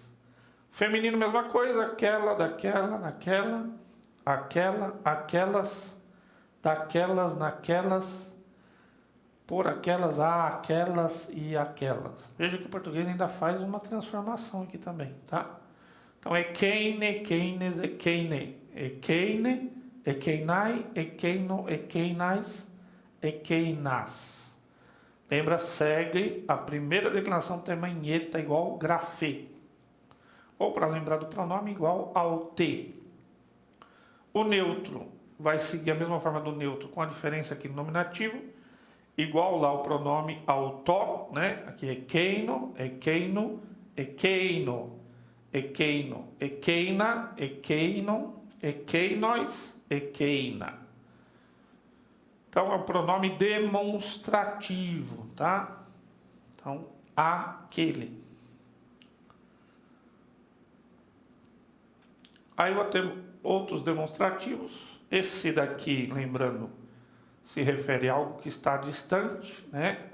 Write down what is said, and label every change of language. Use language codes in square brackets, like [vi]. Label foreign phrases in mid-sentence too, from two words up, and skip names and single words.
[pt] Feminino, mesma coisa, aquela, daquela, naquela, aquela, aquelas, daquelas, naquelas, por aquelas, aquelas e aquelas. Veja que o português ainda faz uma transformação aqui também, tá? Então, [el] ἐκείνη, ἐκείνης, ἐκείνῃ, ἐκείνῃ, ἐκεῖναι, ἐκείνων, ἐκείναις, ἐκείνας. [pt] Lembra, segue a primeira declinação tema em eta igual grafê. Ou, para lembrar do pronome, igual ao T. O neutro vai seguir a mesma forma do neutro, com a diferença aqui no nominativo, igual lá o pronome autó, né? Aqui é [el] ἐκεῖνο, ἐκείνου, ἐκείνῳ, ἐκεῖνο, ἐκεῖνα, ἐκείνων, ἐκείνοις, ἐκεῖνα. [pt] Então, é o pronome demonstrativo, tá? Então, aquele. Aí eu tenho outros demonstrativos. Esse daqui, lembrando, se refere a algo que está distante, né?